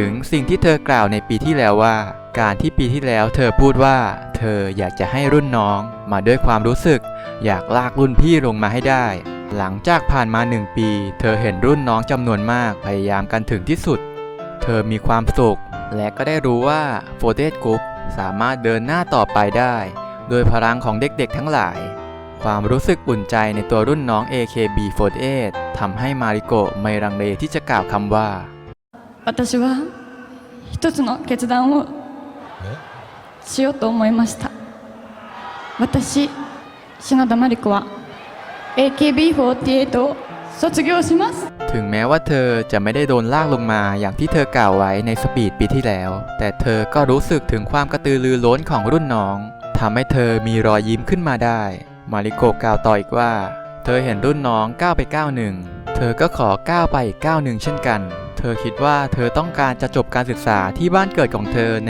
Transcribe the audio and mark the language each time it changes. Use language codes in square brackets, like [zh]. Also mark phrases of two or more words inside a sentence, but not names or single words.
[th] งสิ่งที่เธอกล่าวในปีที่แล้วว่าการที่ปีที่แล้วเธอพูดว่าเธออยากจะให้รุ่นน้องมาด้วยความรู้สึกอยากลากรุ่นพี่ลงมาให้ได้หลังจากผ่านมา1 ปีเธอเห็นรุ่นน้องจำนวนมากพยายามกันถึงที่สุดเธอมีความสุขและก็ได้รู้ว่า48 Group สามารถเดินหน้าต่อไปได้โดยพลังของเด็กๆทั้งหลายความรู้สึกอุ่นใจในตัวรุ่นน้อง AKB48 ทำให้มาริโกะไม่ลังเลที่จะกล่าวคำว่า [ja] 私は一つの決断をしようと思いました私篠田麻里子は AKB48 を卒業します [th] ถึงแม้ว่าเธอจะไม่ได้โดนลากลงมาอย่างที่เธอกล่าวไว้ในสปีดปีที่แล้วแต่เธอก็รู้สึกถึงความกระตือรือร้นของรุ่นน้องทำให้เธอมีรอยยิ้มขึ้นมาได้มาริโกะกล่าวต่ออีกว่าเธอเห็นรุ่นน้องก้าวไปก้าวหนึ่งเธอก็ขอก้าวไปอีกก้าวหนึ่งเช่นกันเธอคิดว่าเธอต้องการจะจบการศึกษาที่บ้านเกิดของเธอใน